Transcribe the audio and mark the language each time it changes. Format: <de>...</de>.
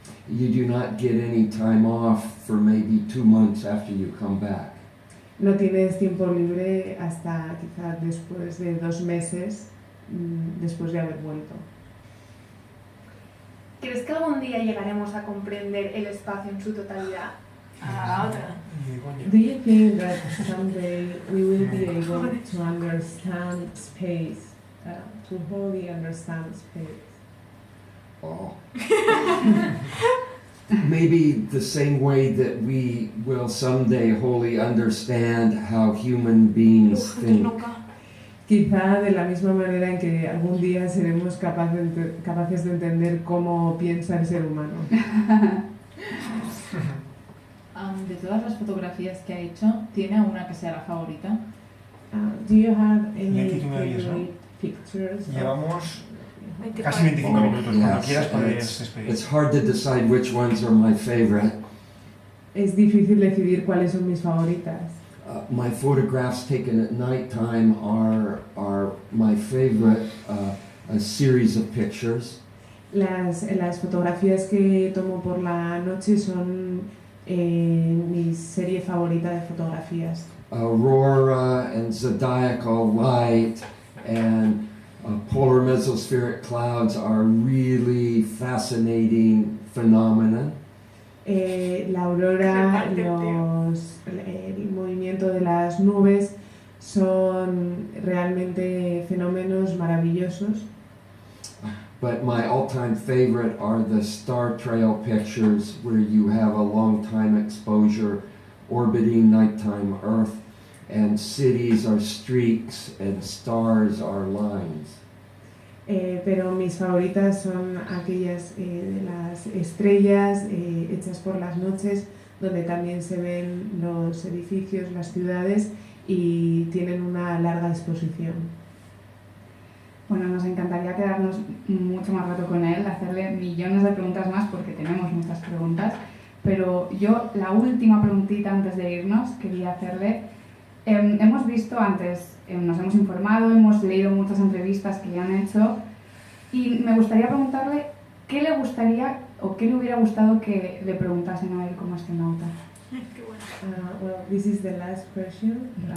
<en>You do not get any time off for maybe 2 months after you come back.</en> <es>No tienes tiempo libre hasta quizás después de 2 meses después de haber vuelto. ¿Crees que algún día llegaremos a comprender el espacio en su totalidad? A la otra.</es> <en>Do you think that someday we will be able to understand space, to wholly understand space? Oh. Maybe the same way that we will someday wholly understand how human beings think.</en> <es>Quizá de la misma manera en que algún día seremos capaces de entender cómo piensa el ser humano. De todas las fotografías que ha hecho, ¿tiene una que sea la favorita?</es> <en>Do you have</en> <es>¿Y</es> <en>any</en> <es>aquí tú me oyes, no?</es> <en>favorite pictures?</en> <es>Llevamos casi 25 minutos. Cuando quieras puedes despedir.</es> <en>It's hard to decide which ones are my favorite.</en> <es>Es difícil decidir cuáles son mis favoritas.</es> <en>My photographs taken at nighttime are my favorite, a series of pictures.</en> <es>Las fotografías que tomo por la noche son mi serie favorita de fotografías.</es> <en>Aurora and zodiacal light and polar mesospheric clouds are really fascinating phenomena.</en> <es>La aurora, el movimiento de las nubes son realmente fenómenos maravillosos.</es> <en>But my all-time favorite are the star trail pictures where you have a long time exposure orbiting nighttime Earth and cities are streaks and stars are lines.</en> <es>Pero mis favoritas son aquellas de las estrellas hechas por las noches, donde también se ven los edificios, las ciudades y tienen una larga exposición. Bueno, nos encantaría quedarnos mucho más rato con él, hacerle millones de preguntas más porque tenemos muchas preguntas, pero yo la última preguntita antes de irnos quería hacerle. Hemos visto antes, nos hemos informado, hemos leído muchas entrevistas que le han hecho y me gustaría preguntarle qué le gustaría o qué le hubiera gustado que le preguntasen a él como astronauta.</es> <en>Well, this is the last question.</en>